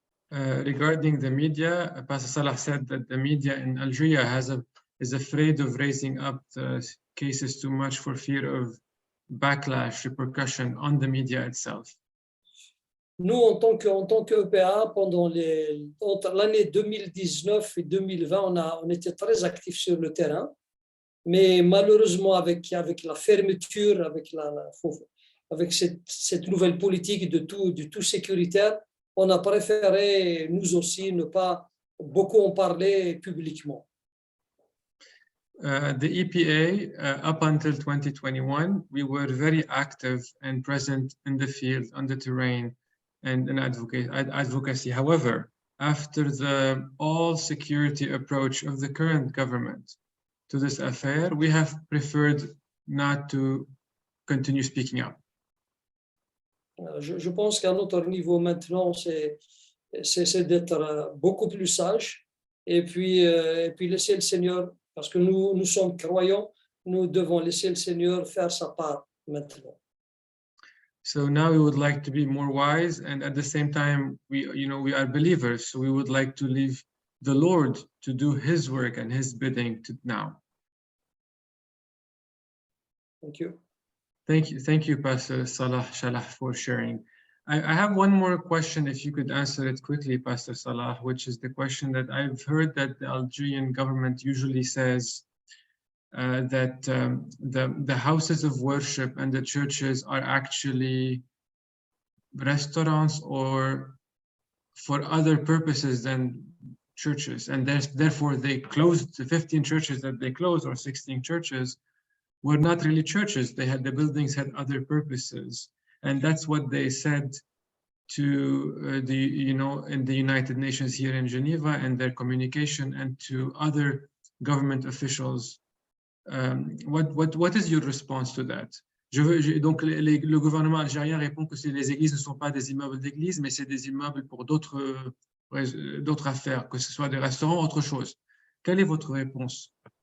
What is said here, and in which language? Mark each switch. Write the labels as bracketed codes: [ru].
[en] Regarding the media, Pastor Salah said that the media in Algeria is afraid of raising up the cases too much for fear of backlash, repercussion on the media itself. [fr] Nous, en tant qu'EPA, entre l'année 2019 et 2020, on était très actifs sur le terrain, mais malheureusement, avec la fermeture, avec cette nouvelle politique de tout sécuritaire, on a préféré, nous aussi, ne pas beaucoup en parler publiquement. [en] The EPA, up until 2021, we were very active and present in the field, on the terrain, and in advocacy. However, after the all-security approach of the current government to this affair, we have preferred not to continue speaking up. [fr] Je pense qu'à notre niveau maintenant, c'est d'être beaucoup plus sage et puis laisser le Seigneur, parce que nous sommes croyants, nous devons laisser le Seigneur faire sa part maintenant. [en] So now we would like to be more wise, and at the same time, we are believers, so we would like to leave the Lord to do His work and His bidding now. Thank you. Thank you, Pastor Salah for sharing. I have one more question, if you could answer it quickly, Pastor Salah, which is the question that I've heard that the Algerian government usually says that the houses of worship and the churches are actually restaurants or for other purposes than churches, and therefore they closed the 15 churches that they closed, or 16 churches were not really churches. The buildings had other purposes, and that's what they said to in the United Nations here in Geneva and their communication, and to other government officials. What is your response to that? [fr] Donc le gouvernement algérien répond que les églises ne sont pas des immeubles d'église, mais c'est des immeubles pour d'autres affaires, que ce soit des restaurants, autre chose. Quelle est votre réponse?